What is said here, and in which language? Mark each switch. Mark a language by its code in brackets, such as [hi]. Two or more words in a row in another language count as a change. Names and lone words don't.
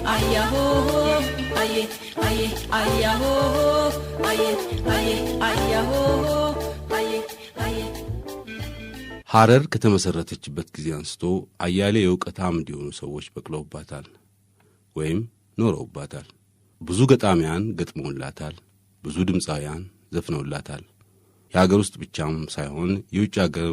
[am] ayaho aye aye ayaho aye aye ayaho aye aye ሐረር ከተመሰረተችበት ጊዜ አንስቶ አያሌ የዕውቀት አምድ የሆኑ ሰዎች በቅለውባታል ወይም ኖረውባታል። ብዙ ገጣሚያን ገጥመውላታል፣ ብዙ ድምፃውያን ዘፍነውላታል። የሀገር ውስጥ ብቻም ሳይሆን የውጭ ሀገር